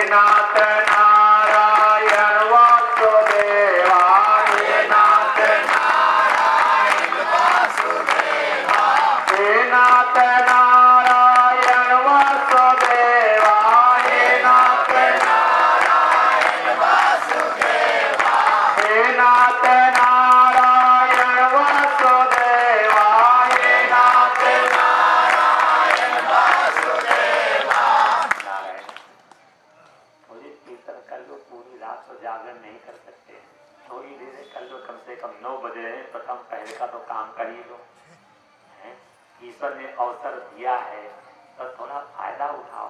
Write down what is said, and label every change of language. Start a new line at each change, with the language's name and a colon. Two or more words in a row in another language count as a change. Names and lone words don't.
Hindi: नाथ नारायण वासुदेवा, हे नाथ नारायण वासुदेवा, हे नाथ नारायण वासुदेवा, हे नाथ नारायण वासुदेवा, हे नाथ नारायण वासुदेवा, हे नाथ नारायण वासुदेवा। नारायण। थोड़ी कीर्तन कर लो, पूरी रात तो जागरण नहीं कर सकते, थोड़ी देर कर लो, कम से कम 9 बजे रहे, प्रथम पहले का तो काम कर ही लो। ईश्वर ने अवसर दिया है तो थोड़ा फायदा उठाओ।